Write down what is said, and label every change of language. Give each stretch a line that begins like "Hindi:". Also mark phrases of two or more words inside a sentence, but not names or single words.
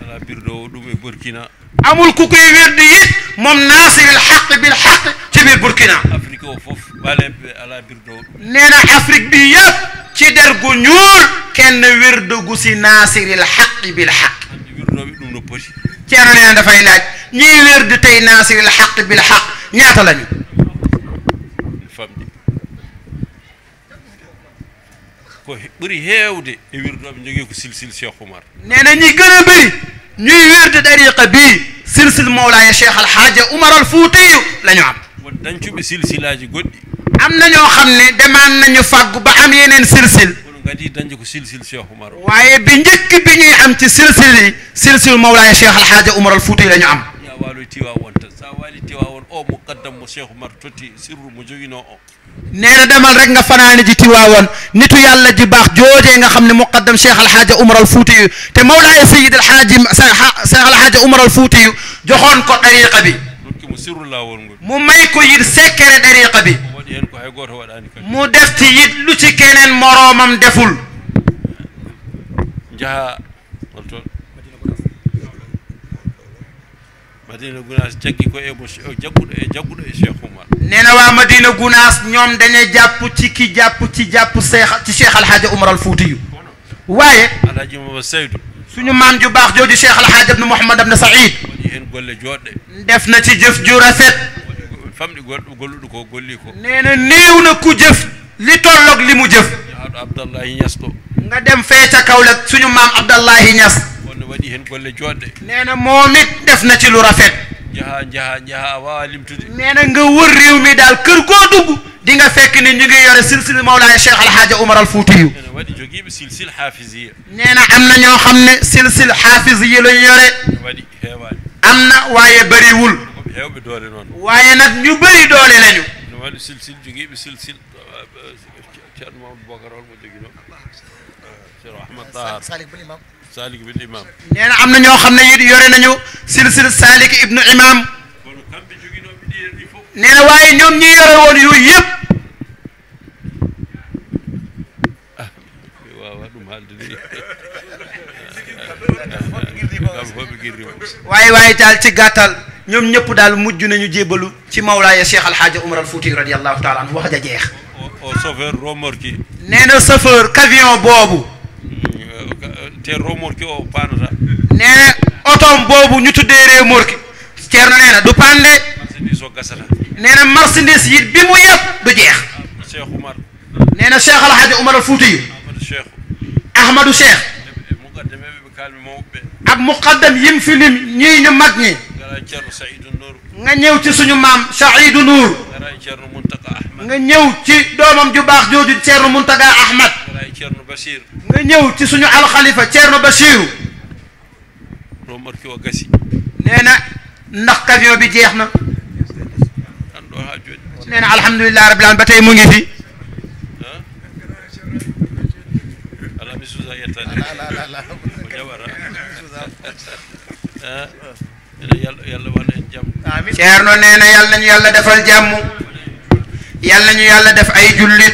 Wolof: amul ku koy wirdu it moom naasiril xaq bil xaq ci biir Burkina nee na Afrique bi yëpp ci der gu ñuul kenn wirdu gu si naasiril xaq bil xaq Ceerno nee na dafay laaj ñiy wirdu tey naasiril xaq bil xaq ñaata lañu
Fula: ko ɓuri heewde e wirdoɓe jogii ko silsil Cheikh Oumar
Wolof: nee na ñi gën a bëri ñuy wirdu dariqa bii silsil Mawlaaya Cheikh Alhaaja Umar al Fuutiyu la ñu am
Fula: won dañcuɓe silsilaji goɗɗi
Wolof: am na ñoo xam ne demaan nañu fàggu ba am yeneen silsil
Fula: kono gadi dañde ko silsil Cheikh Oumar
Wolof: waaye bi njëkk bi ñuy am ci silsil yi silsil Mawlaaya Cheikh Alhaaja Umar al Fuutiyu la ñu am
Fula: ya waaloy Tiwaawoon tan sa waali Tiwaawoon o muqaddam mo Cheikh Oumar totti sirru mo joginoo o
Wolof: nee na demal rek nga fanaani ji Tiwaawoon nitu yàlla ji baax joojee nga xam ne muqaddam Cheikh Alhaaja Umar al Fuutiyu te Mawlaaya Sayyid Alhaaji Cheikh Alhaaja Umar al Fuutiyu joxoon ko dariqa bi
Fula: nokki mo sirru laawol ngol
Wolof: mu may ko yit sekkere dariqa bi
Fula: o waɗi hen ko hay gooto waɗaani kadi
Wolof: mu def ci yit lu ci keneen moroomam deful
Fula: njaha on toon Madina Gunaas jaggi ko e mo jagguɗo e Cheikh Oumar
Wolof: nee na waa Madina Gunaas ñoom dañuy jàpp ci ki jàpp ci Cheikh Alhaaja Umar al Fuutiyu waaye Alhaji Mama Seydou suñu maam ju baax jooju Cheikh Alhaaja ibn Mouhamad ibn Saïd
Fula: waɗi hen golle jooɗɗe
Wolof: def na ci jëf ju rafet
Fula: famɗi golluɗo ko golli ko
Wolof: nee na néew na ku jëf li tolloog li mu jëf
Fula: jaaɗo Abdallahi Niass ɗo
Wolof: nga dem fee ca Kaolack suñu maam Abdallahi Niass
Fula: wonno waɗi hen golle jooɗɗe
Wolof: nee na moom it def na ci lu rafet
Fula: jaha a wawa limtude
Wolof: nee na nga wër réew mi daal kër goo dugg di nga fekk ni ñu ngi yore silsil Mawlaaya Cheikh Alhaaja Umar al Fuutiyu
Fula: ene waɗi jogiiɓe silsil hafisiya
Wolof: nee na am na ñoo xam ne silsil hafisiya lañu yore
Fula: ene waɗi heewani
Wolof: am na waaye bëriwul
Fula: koɓe heewɓe doole noon
Wolof: waaye nag ñu bëri doole lañu
Fula: ene waɗi silsil jogiiɓe silsil ceerno Mamadou Bocar holmo jogino ceerno Ahmad Tahar Salik bin Imam
Wolof: nee na am na ñoo xam ne it yore nañu silsil Salik ibnu Imam
Fula: kono kamɓe joginoɓe ɗiɗen ɗi fof
Wolof: nee na waaye ñoom ñi yore woon yooyu yëpp
Fula: mi wawa ɗum haalde ni kam foɓe guirrimo
Wolof: waaye daal ci gàttal ñoom ñëpp daal mujj nañu jébbalu ci Mawlaaya Cheikh Alhaaja Umar al Fuutiyu
Arabic: رضي الله تعالى عنه
Wolof: wax ja jeex
Fula: o chauffeur remorque
Wolof: nee na chauffeur camion boobu
Fula: te remorque o panata
Wolof: nee na otoom boobu ñu tuddee remorque Ceerno nee na du pande
Fula: marchandise o gasata
Wolof: nee na marchandise yi bi mu yëpp du jeex Cheikh Oumar nee na Cheikh Alhaaja Umar al Fuutiyu Amadou Cheikh Ahmadou Cheikh
Fula: muqaddameɓe ɓe kalmi mawɓe
Wolof: ak muqaddam yim fi lim ñii ñu mag ñi
Fula: gara e ceerno Saïdou Nour
Wolof: nga ñëw ci suñu maam Saïdou Nour
Fula: gara e ceerno Muntaka Ahmad
Wolof: nga ñëw ci doomam ju baax jooju Ceerno Muntaga Ahmad
Fula: gara e ceerno Bachir
Wolof: nga ñëw ci suñu alxalifa Ceerno Bachiru
Fula: remorque o gasi
Wolof: nee na ndax camion bi jeex na
Fula: an ɗo ha joni
Wolof: nee na
Arabic: الحمد لله رب العالمين
Wolof: ba tey mu ngi fi
Fula: ala mi suusa yettade ko jaɓata ene yalla waɗa en jaam
Wolof: Ceerno nee na yàlla nañu yàlla defal jàmm yàlla nañu yàlla def ay jullit